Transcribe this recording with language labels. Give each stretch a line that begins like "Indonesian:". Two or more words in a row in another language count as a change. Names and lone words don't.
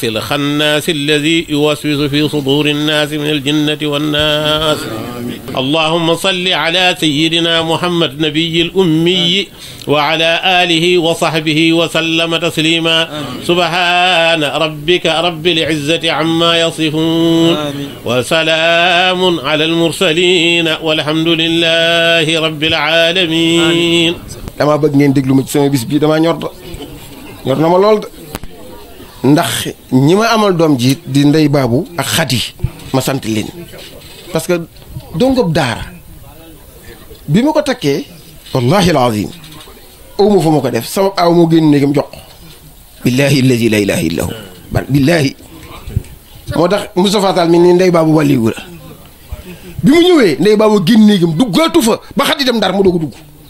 Arabic: الخناس الذي يوسوس في صدور الناس من الجنة والناس اللهم صل على سيدنا محمد نبي الأمي وعلى آله وصحبه وسلم تسليما سبحان ربك رب العزة عما يصفون وسلام على المرسلين والحمد لله رب العالمين
Wolof: dama bëgg ngeen déglu ma ci sama bis bii dama ñor na ma lool ndax ñi ma amal doom ji di ndey baabu ak xadi ma sant leen
French: parce que
Wolof: dongob daara bi ma ko takkee
Arabic: والله العظيم
Wolof: aw ma fa ma ko def sama aaw moo génn néegam jox
Arabic: بالله الذي لا إله إلا هو بالله
Wolof: moo tax Moustapha Tall mi ni ndey baabu wàlliwu la bi mu ñëwee ndey baabu génn néegam duggaatu fa ba xadi dem ndar mu doog a dugg